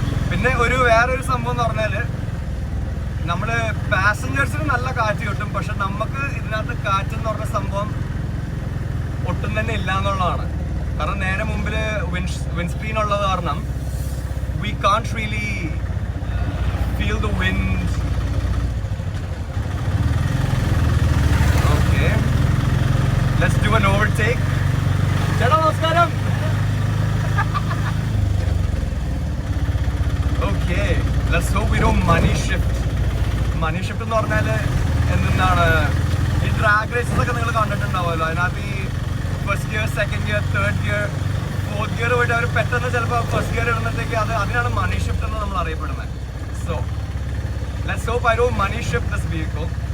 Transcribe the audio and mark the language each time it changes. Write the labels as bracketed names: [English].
[Malayalam] പിന്നെ വേറൊരു സംഭവം എന്ന് പറഞ്ഞാല് നമ്മള് പാസഞ്ചേഴ്സിന് നല്ല കാറ്റ് കിട്ടും, പക്ഷെ നമുക്ക് ഇതിനകത്ത് കാറ്റെന്ന് പറഞ്ഞ സംഭവം ഒട്ടും തന്നെ ഇല്ല എന്നുള്ളതാണ്. കാരണം നേരെ മുമ്പില് വിൻസ്ക്രീൻ ഉള്ളത് കാരണം [English] we can't really feel the wind. Okay, let's do an overtake. [Malayalam] ചേട്ടാ നമസ്കാരം. [English] Okay, let's hope we don't money shift. [Malayalam] Money shift എന്ന് പറഞ്ഞാൽ എന്താണ്, ഈ ഡ്രാഗ് റേസസ് ഒക്കെ നിങ്ങൾ കണ്ടിട്ടുണ്ടാവുമല്ലോ. അതിനകത്ത് ഈ first gear, second gear, third gear, fourth gear പോയിട്ട് അവർ പെട്ടെന്ന് ചിലപ്പോൾ ഫസ്റ്റ് ഗിയർ ഇടുന്നത്തേക്ക് അതിനാണ് മണി ഷിഫ്റ്റ് എന്ന് നമ്മൾ അറിയപ്പെടുന്നത്. [English] So let's hope I don't money shift this vehicle.